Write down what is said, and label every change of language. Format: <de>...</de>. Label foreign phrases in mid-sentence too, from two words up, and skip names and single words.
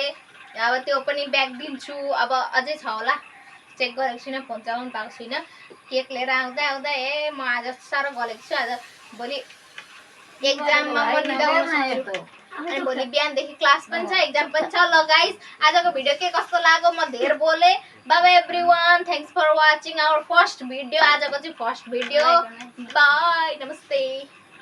<ne>अब त्यो पनि ब्याक दिन्छु, अब अझै छ होला, चेक गरेको छुइनँ, फोन चलाउनु पाएको छुइनँ। केक लिएर आउँदा आउँदा म आज साह्रो गलेको छु। आज भोलि एक्जाममा म निदाउन सक्छु अनि भोलि बिहानदेखि क्लास पनि छ, एक्जाम पनि छ। ल गाइस, आजको भिडियो के कस्तो लाग्यो, म धेर बोले।</ne> <en>Bye bye everyone, thanks for watching our first video.</en> <ne>आजको चाहिँ</ne> <en>first video.</en> <ne>बाय, नमस्ते।</ne>